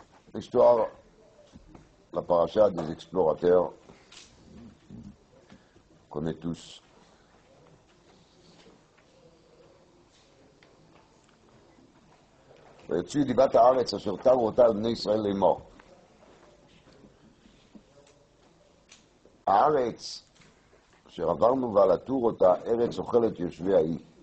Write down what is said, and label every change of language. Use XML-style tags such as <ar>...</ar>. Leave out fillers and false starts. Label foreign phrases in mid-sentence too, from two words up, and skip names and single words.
<fr>L'histoire, la paracha des explorateurs, qu'on connaît tous.</fr> <he>ויצאו דיבת הארץ אשר תרו אותה על בני ישראל לאמור. הארץ אשר עברנו ועל התור אותה, ארץ אוכלת יושבי האי.</he>